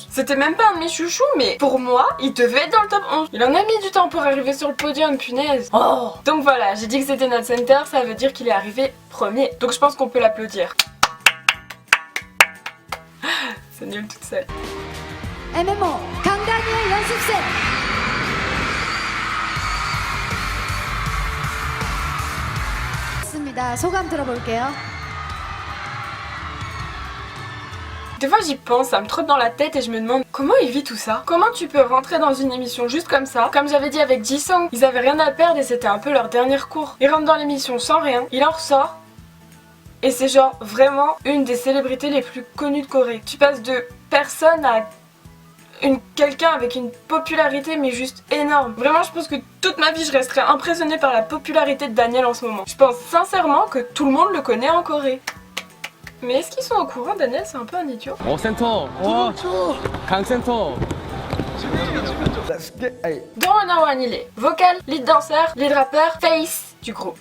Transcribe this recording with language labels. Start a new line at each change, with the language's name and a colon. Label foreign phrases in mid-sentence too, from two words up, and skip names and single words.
French: C'était même pas un de mes chouchous, mais pour moi, il devait être dans le top 11. Il en a mis du temps pour arriver sur le podium, punaise. Oh. Donc voilà, j'ai dit que c'était notre center, ça veut dire qu'il est arrivé premier. Donc je pense qu'on peut l'applaudir. C'est nul toute seule.
Korean: MMO 강다니엘 연습생. 소감 들어볼게요.
French: Des fois j'y pense, ça me trotte dans la tête et je me demande comment il vit tout ça. Comment tu peux rentrer dans une émission juste comme ça? Comme j'avais dit avec Jisung, ils avaient rien à perdre et c'était un peu leur dernier cours. Ils rentrent dans l'émission sans rien, il en ressort et c'est genre vraiment une des célébrités les plus connues de Corée. Tu passes de personne à quelqu'un avec une popularité mais juste énorme. Vraiment je pense que toute ma vie je resterai impressionnée par la popularité de Daniel en ce moment. Je pense sincèrement que tout le monde le connaît en Corée. Mais est-ce qu'ils sont au courant? Daniel c'est un peu un idiot.
Korean: Oh 센터! 와! 강 센터!
French: Dans 101 il est vocal, lead danseur, lead rappeur, face du groupe.